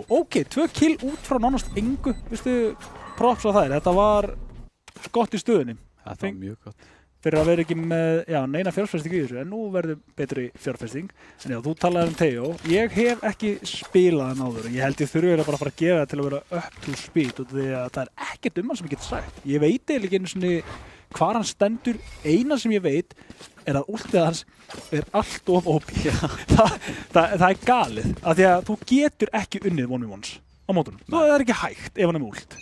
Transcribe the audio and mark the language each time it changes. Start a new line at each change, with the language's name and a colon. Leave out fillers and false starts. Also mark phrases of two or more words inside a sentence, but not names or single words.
Icelandic: Ok, 2 kill út frá nánast engu. Vistu, props á þær. Þetta var gott í stöðunni. Þetta var mjög gott. Fyrir að vera ekki með neina fjárfesting í þessu, en nú verður betri fjárfesting. En já, þú talaði Teo. Ég hef ekki spilað hann áður. Ég held ég þurfi bara að fara að gera það til að vera
English: up to speed
Icelandic: og því að það er ekkert hann sem ég get sagt. Ég veit eiginlega ekki einu sinni hvar hann stendur. Eina sem ég veit er að últið hans er allt of OP. það er galið. Af því að þú getur ekki unnið 1v1s á mótunum. Það er ekki hægt ef hann er með últ.